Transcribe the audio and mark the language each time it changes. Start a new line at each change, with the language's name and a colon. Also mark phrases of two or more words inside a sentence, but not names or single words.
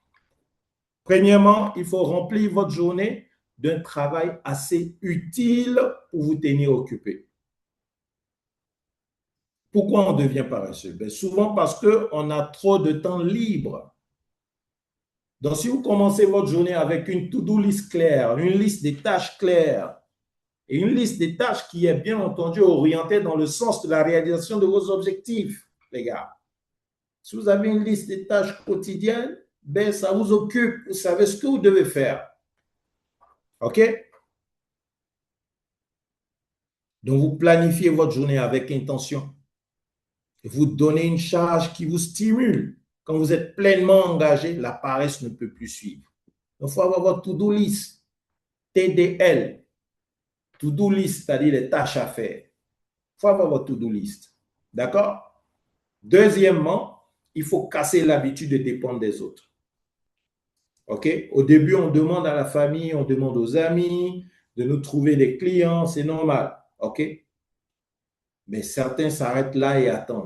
French: Premièrement, il faut remplir votre journée d'un travail assez utile pour vous tenir occupé. Pourquoi on devient paresseux? Ben, souvent parce qu'on a trop de temps libre. Donc, si vous commencez votre journée avec une
English: to-do list
French: claire, une liste des tâches claires, et une liste des tâches qui est bien entendu orientée dans le sens de la réalisation de vos objectifs, les gars. Si vous avez une liste des tâches quotidiennes, ben, ça vous occupe, vous savez ce que vous devez faire. OK? Donc, vous planifiez votre journée avec intention. Et vous donnez une charge qui vous stimule. Quand vous êtes pleinement engagé, la paresse ne peut plus suivre. Donc, il faut avoir votre
English: to-do list,
French: TDL,
English: to-do list,
French: c'est-à-dire les tâches à faire. Il faut avoir votre
English: to-do list.
French: D'accord? Deuxièmement, il faut casser l'habitude de dépendre des autres. OK? Au début, on demande à la famille, on demande aux amis de nous trouver des clients, c'est normal. OK? Mais certains s'arrêtent là et attendent.